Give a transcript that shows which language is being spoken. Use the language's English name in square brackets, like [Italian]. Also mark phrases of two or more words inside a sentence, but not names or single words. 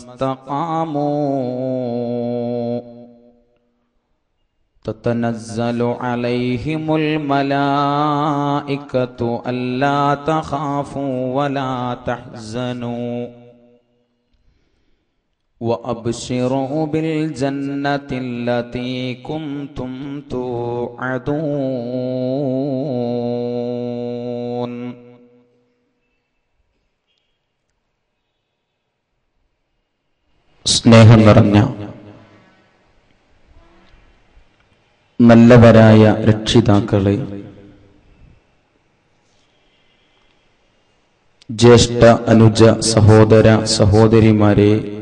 [Arabic] استقاموا تتنزل عليهم الملائكة ألا تخافوا ولا تحزنوا وأبشروا بالجنة التي كنتم توعدون. [Malayalam] സ്നേഹം നിറഞ്ഞ നല്ലവരായ രക്ഷിതാക്കളെ, ജ്യേഷ്ഠ അനുജ സഹോദര സഹോദരിമാരെ,